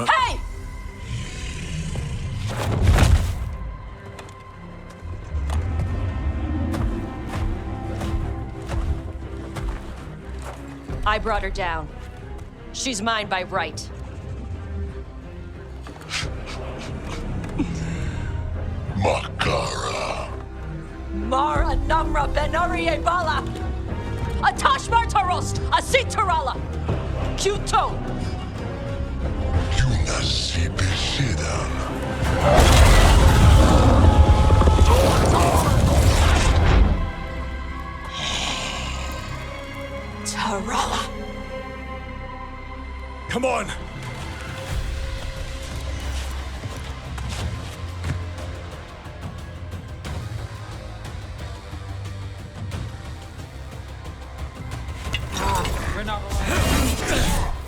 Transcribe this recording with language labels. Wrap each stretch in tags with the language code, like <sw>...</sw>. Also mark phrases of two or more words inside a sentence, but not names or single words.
<en>Hey! I brought her down. She's mine by right. Makara. Mara Namra Benarie Bala. Atash Martarost, Asitarala. Kuto. Tarala. Come on! We're not alone.</en>